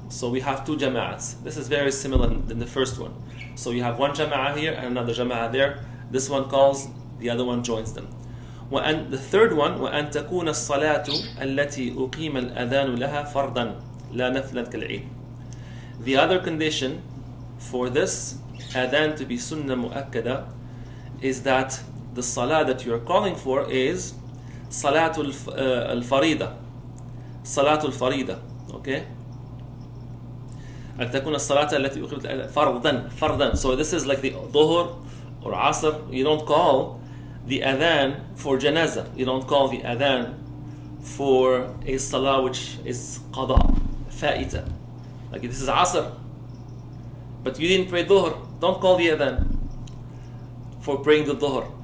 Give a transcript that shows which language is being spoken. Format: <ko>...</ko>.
<en>So we have 2 jama'ats. This is very similar than the first one. So you have one jama'ah here and another jama'ah there. This one calls, the other one joins them. The third one,</en> <ar>وأن تكون الصلاة التي أقيم الأذان لها فرضا لا نفلا كالعيد.</ar> <en>The other condition for this adhan to be sunnah mu'akkada is that the salah that you are calling for is Salatul al-Farida. Salatul Farida. Okay?</en> <ar>أن تكون الصلاة التي أقيمت فرضا.</ar> <en>So this is like the Dhuhr or Asr. You don't call the adhan for janazah. You don't call the adhan for a salah which is qada, fa'ita. Like this is asr, but you didn't pray dhuhr, don't call the adhan for praying the dhuhr.</en>